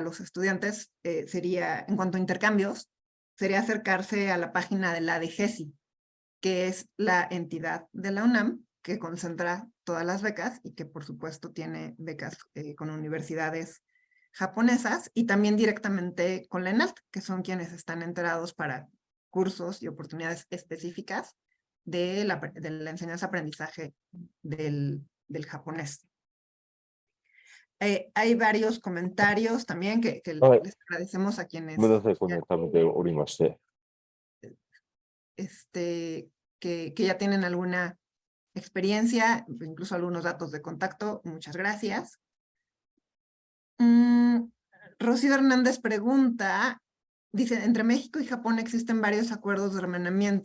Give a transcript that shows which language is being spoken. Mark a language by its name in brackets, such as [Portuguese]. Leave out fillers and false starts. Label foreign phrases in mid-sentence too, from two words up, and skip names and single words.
[Spanish] los estudiantes sería, en cuanto a intercambios, sería acercarse a la página de la DGESI, que es la entidad de la UNAM que concentra todas las becas y que por supuesto tiene becas con universidades japonesas y también directamente con la ENALT, que son quienes están enterados para cursos y oportunidades específicas de la enseñanza-aprendizaje del japonés. Hay varios comentarios también que Ay. les agradecemos a quienes [Japanese] ごめんなさい、このためておりまして。 [Spanish] que ya tienen alguna experiencia, incluso algunos datos de contacto. Muchas gracias. Rocío Hernández pregunta, dice, entre México y Japón existen varios acuerdos de hermanamiento.